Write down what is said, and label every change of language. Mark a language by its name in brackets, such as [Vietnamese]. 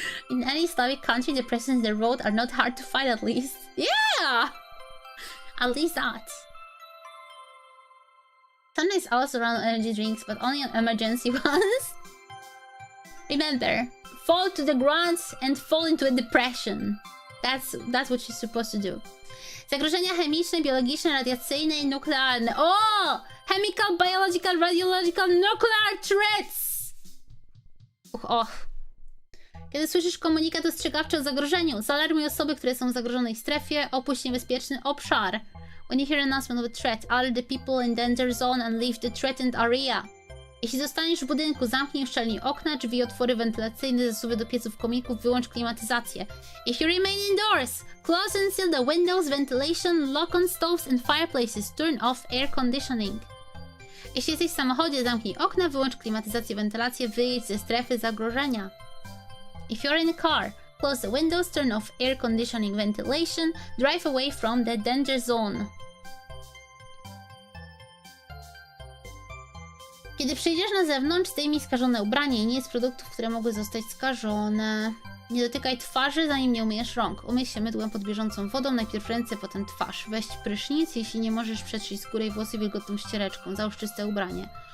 [English] In any Slavic country, the presents in the road are not hard to find, at least. Yeah! At least that. Sometimes also run on energy drinks, but only on emergency ones. Remember, fall to the ground and fall into a depression. That's what you're supposed to do. [Polish] Zagrożenia chemiczne, biologiczne, radiacyjne i nuklearne. Oh! [English] Chemical, biological, radiological, nuclear threats! [Polish] Kiedy słyszysz komunikat ostrzegawczy o zagrożeniu, zaalarmuj osoby, które są w zagrożonej strefie, opuść niebezpieczny obszar. [English] When you hear an announcement of a threat, alert the people in danger zone and leave the threatened area. [Polish] Jeśli zostaniesz w budynku, zamknij i uszczelnij okna, drzwi, otwory wentylacyjne, zasuwy do pieców, komików, wyłącz klimatyzację. [English] If you remain indoors, close and seal the windows, ventilation, lock on stoves and fireplaces, turn off air conditioning. [Polish] Jeśli jesteś w samochodzie, zamknij okna, wyłącz klimatyzację, wentylację, wyjedź ze strefy zagrożenia. [English] If you're in a car, close the windows, turn off air conditioning, ventilation, drive away from the danger zone. [Polish] Kiedy przyjdziesz na zewnątrz, zdejmij skażone ubranie i nie jedz produktów, które mogły zostać skażone. Nie dotykaj twarzy, zanim nie umyjesz rąk. Umyj się mydłem pod bieżącą wodą, najpierw ręce, potem twarz. Weź prysznic, jeśli nie możesz przetrzeć skórę i włosy wilgotną ściereczką. Załóż czyste ubranie.